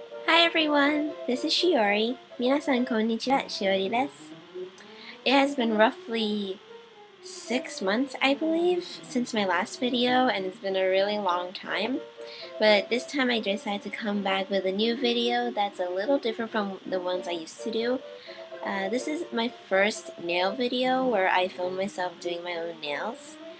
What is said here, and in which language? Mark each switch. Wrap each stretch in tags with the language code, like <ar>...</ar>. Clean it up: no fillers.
<en>everyone, this is Shiori.</en> <ja>皆さんこんにちは、Shiori です。</ja> <en>It has been roughly 6 months, I believe, since my last video, and it's been a really long time. But this time I decided to come back with a new video that's a little different from the ones I used to do. This is my first nail video where I film myself doing my own nails.</en>